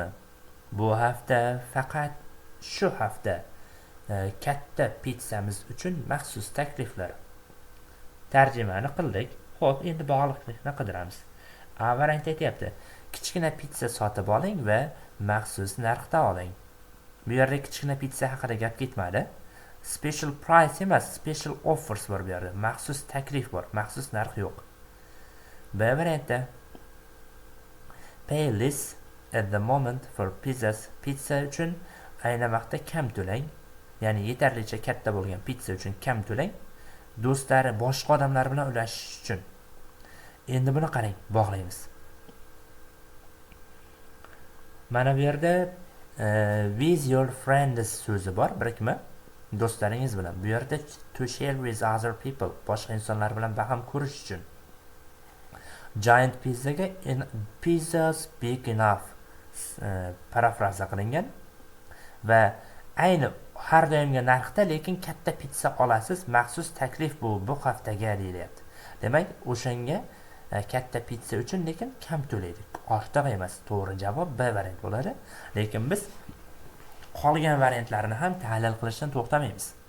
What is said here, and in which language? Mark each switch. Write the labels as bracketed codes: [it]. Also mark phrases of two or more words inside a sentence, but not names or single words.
[uz] Bu hafta faqat shu hafta katta pizzamiz uchun maxsus takliflar. Tarjimani qildik. Xo'p, endi bog'liqlikni qidiramiz. A variant aytayapti. Kichkina pizza sotib oling va maxsus narxda oling. Bu yerda kichkina pizza haqida gap ketmadi. [en] Special price [uz] emas, [en] special offers [uz] bor bu yerda. Maxsus taklif bor, maxsus narx yo'q. B variantda [en] pay less at the moment for pizzas. [uz] Pizza uchun ayni vaqtda kam to'lang. Ya'ni yetarlicha katta bo'lgan pizza uchun kam to'lang. Do'stlari, boshqa odamlar bilan ulashish uchun. Endi buni qarang, bog'laymiz. Mana bu yerda [en] with your friends [uz] so'zi bor, birikma. Do'stlaringiz bilan. Bu yerda [en] to share with other people, [uz] boshqa insonlar bilan baham ko'rish uchun. [en] Giant pizzaga pizzas big enough [uz] parafraza qilingan va ayni har doimgi narxda, lekin katta pizza olasiz, maxsus taklif bu haftaga deyilyapti. Demak, o'shanga katta pizza uchun lekin kam to'laydik, ortiq emas. To'g'ri javob B variant bo'ladi. Lekin biz qolgan variantlarni ham tahlil qilishdan to'xtamaymiz.